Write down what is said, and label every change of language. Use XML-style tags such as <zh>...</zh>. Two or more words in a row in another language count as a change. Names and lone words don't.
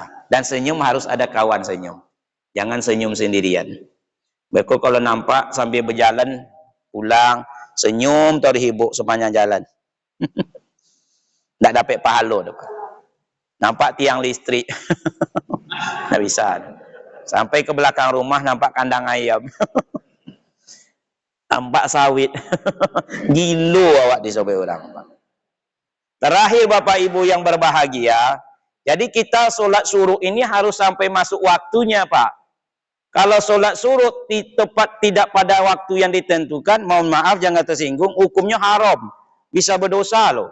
<id>Dan senyum harus ada kawan senyum. Jangan senyum sendirian. Mereka kalau nampak sambil berjalan, pulang, senyum terhibuk sepanjang jalan. Tidak dapat pahala. Nampak tiang listrik. Tidak bisa. Sampai ke belakang rumah nampak kandang ayam. Nampak sawit. Gilo awak disobek orang. Terakhir Bapak Ibu yang berbahagia, jadi kita sholat suruh ini harus sampai masuk waktunya, Pak. Kalau sholat suruh tepat tidak pada waktu yang ditentukan, mohon maaf jangan tersinggung, hukumnya haram. Bisa berdosa loh.</id>